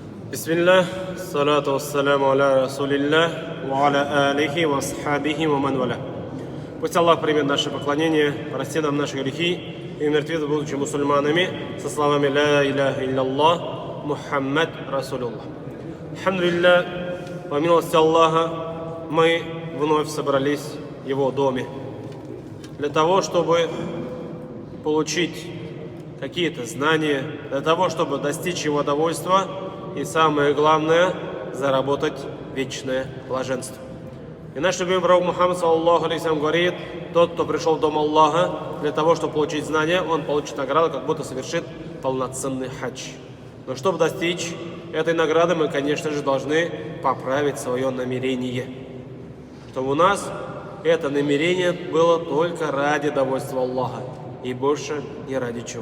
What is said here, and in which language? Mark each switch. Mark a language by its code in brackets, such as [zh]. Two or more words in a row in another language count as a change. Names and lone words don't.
[ar] بسم الله، الصلاة والسلام على رسول الله، وعلى آله وأصحابه ومن والاه. [ru] Пусть Аллах примет наше поклонение, простит нам наши грехи и умертвит, будучи мусульманами, со словами [ar] «لا إله إلا الله، محمد رسول الله». [ru] Алхамдулиллах, по милости Аллаха, мы вновь собрались в Его доме для того, чтобы получить какие-то знания, для того, чтобы достичь Его довольства и, самое главное, заработать вечное блаженство. И наш любимый пророк Мухаммад [ar] صلى الله عليه وسلم [ru] говорит: тот, кто пришел в дом Аллаха для того, чтобы получить знания, он получит награду, как будто совершит полноценный хадж. Но чтобы достичь этой награды, мы, конечно же, должны поправить свое намерение, чтобы у нас это намерение было только ради довольства Аллаха и больше ни ради чего.